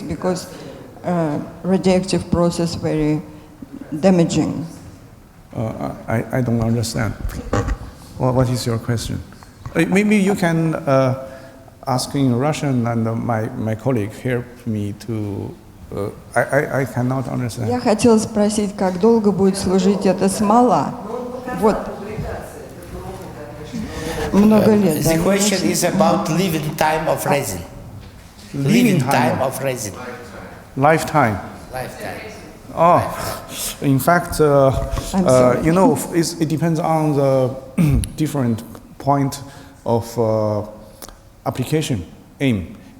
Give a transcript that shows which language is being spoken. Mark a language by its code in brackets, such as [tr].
[en] Because radioactive process very damaging. I don't understand. What is your question? Maybe you can ask in Russian, and my colleague help me to. I cannot understand. [ru] Я хотела спросить, как долго будет служить эта смола? Вот. Много лет. [en] The question is about living time of resin. Living time of resin. Lifetime. Lifetime. In fact, it depends on the different point of application aim.